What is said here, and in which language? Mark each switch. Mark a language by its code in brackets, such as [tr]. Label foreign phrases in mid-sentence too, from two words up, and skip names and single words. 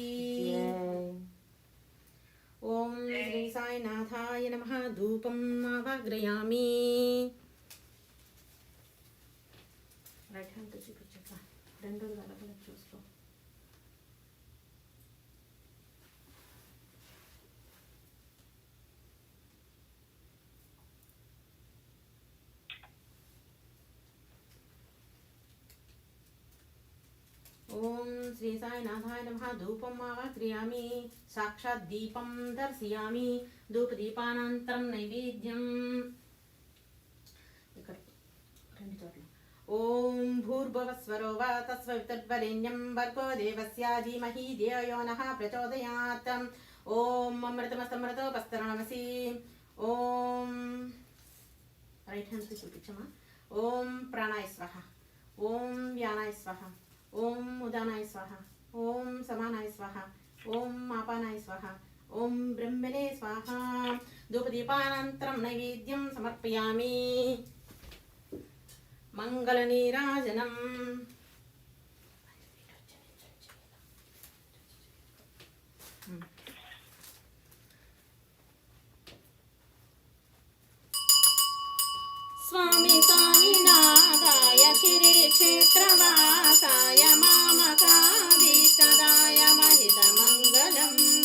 [sa] ओम श्री साईनाथाय नमः. धूपं आवाहयामि. [en] right hand [te] చూపించక రెండు అలగల చూస్తూ [sa] ओम श्री साईनाथाय नमः. धूपम् आवाहयामि. साक्षात् दीपं दर्शयामि. धूपदीपानन्तरं नैवेद्यम्. ओम भूर्भुवस्वरो वा तत्सवितुर्वरेण्यं भर्गो देवस्य धीमहि धियो यो नः प्रचोदयात्. ओम अमृतमस्तमृतोपस्तरणमसि. [te] ओम [en] right hand [te] చూపించమా. [sa] ఓం ప్రాణాయ స్వాహ. ఓం వ్యానాయ స్వాహ. ఓం ఉదానాయ స్వాహ. ఓం సమానాయ స్వాహ. ఓం ఆపానాయ స్వాహ. ఓం బ్రహ్మణే స్వాహ. ధూపదీపానంతరం నైవేద్యం సమర్పయామి. మంగళనీరాజనం. स्वामी साईनाथाय शिरडी क्षेत्रवासाय मामकाभीष्टदाय महितमङ्गलम्.